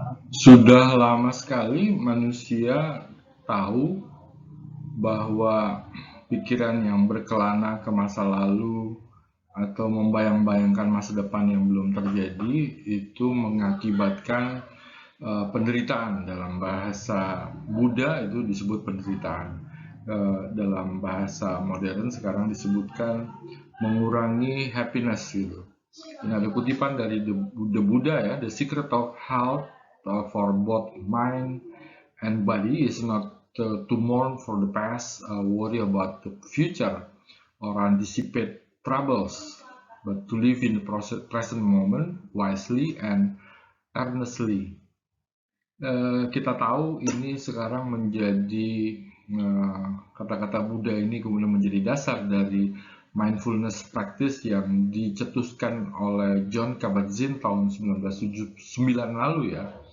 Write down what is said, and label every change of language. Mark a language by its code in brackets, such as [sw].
[id] Sudah lama sekali manusia tahu bahwa pikiran yang berkelana ke masa lalu atau membayang-bayangkan masa depan yang belum terjadi itu mengakibatkan penderitaan. Dalam bahasa Buddha itu disebut penderitaan. Dalam bahasa modern sekarang disebutkan mengurangi happiness gitu. Ini ada kutipan dari [en] the Buddha ya, the secret of health for both mind and body is not to mourn for the past, worry about the future, or anticipate troubles, but to live in the present moment wisely and earnestly. [id] Kita tahu ini sekarang menjadi kata-kata Buddha ini kemudian menjadi dasar dari mindfulness practice yang dicetuskan oleh Jon Kabat-Zinn tahun 1979 lalu ya.